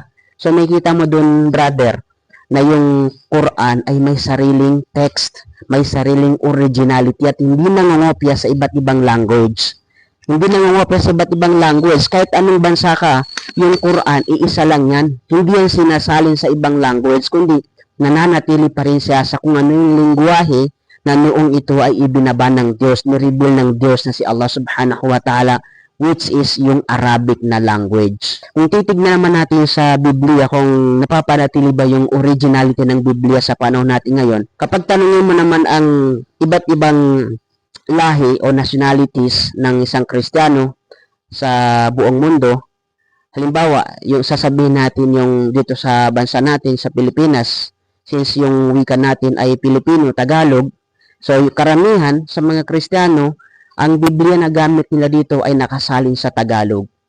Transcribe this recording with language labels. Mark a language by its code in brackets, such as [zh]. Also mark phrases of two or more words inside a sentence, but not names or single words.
[tl] So makikita mo dun, brother, na yung Quran ay may sariling text, may sariling originality at hindi nangongopya sa iba't ibang language. Hindi nangongopya sa iba't ibang language. Kahit anong bansa ka, yung Quran, iisa lang yan. Hindi yan sinasalin sa ibang language, kundi nananatili pa rin siya sa kung ano yung lingwahe na noong ito ay ibinaba ng Diyos, nireveal ng Diyos na si Allah [ar] subhanahu wa ta'ala, [en] which is [tl] yung Arabic na language. Kung titignan naman natin sa Biblia kung napapanatili ba yung originality ng Biblia sa panahon natin ngayon, kapag tanungin mo naman ang iba't ibang lahi o nationalities ng isang Kristiyano sa buong mundo, halimbawa, yung sasabihin natin yung dito sa bansa natin, sa Pilipinas, since yung wika natin ay Pilipino, Tagalog, so yung karamihan sa mga Kristiyano, ang Biblia na gamit nila dito ay nakasalin sa Tagalog.